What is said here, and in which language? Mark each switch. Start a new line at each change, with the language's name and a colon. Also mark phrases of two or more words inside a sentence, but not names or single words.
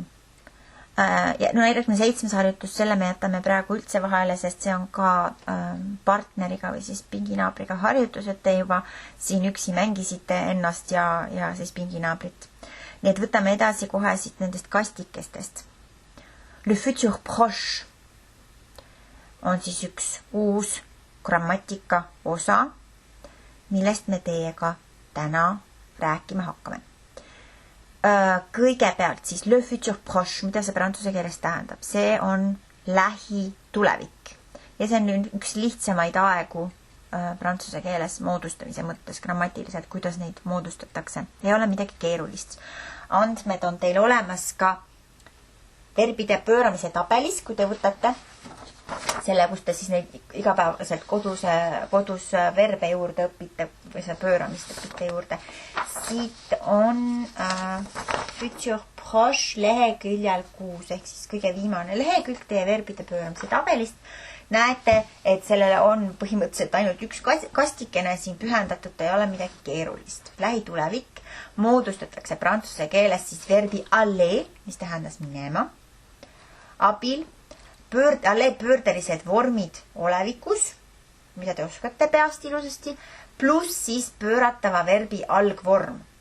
Estonian: Ja näiteks 7. harjutus, selle me jätame praegu üldse vahele, sest see on ka partneriga või siis pinginaabriga harjutus, et te juba siin üksi mängisite ennast ja siis pinginaabrit. Nii et võtame edasi kohe siit nendest kastikestest.
French: Le futur proche
Estonian: on siis üks uus grammatika osa, millest me teiega täna rääkima hakkame. Kõigepealt siis
French: le futur proche,
Estonian: mida see prantsuse keeles tähendab, see on lähitulevik. Ja see on üks lihtsamaid aegu prantsuse keeles moodustamise mõttes grammatiliselt, kuidas neid moodustatakse. Ei ole midagi keerulist. Andmed on teil olemas ka verbide pööramise tabelis, kui te võtate selle, kus te siis neid igapäevaselt kodus verbe juurde õpite või seda pööramist õpite juurde. Siit on
French: futur proche
Estonian: leheküljel 6 ehk siis kõige viimane lehekülg teie verbide pööramise tabelist. Näete, et sellele on põhimõtteliselt ainult üks kastikene siin pühendatud, ei ole midagi keerulist. Lähitulevik moodustatakse prantsuse keeles siis verbi aller, mis tähendas minema, abil, pöördelised vormid olevikus, mida te oskate peast ilusasti, pluss siis pööratava verbi algvorm.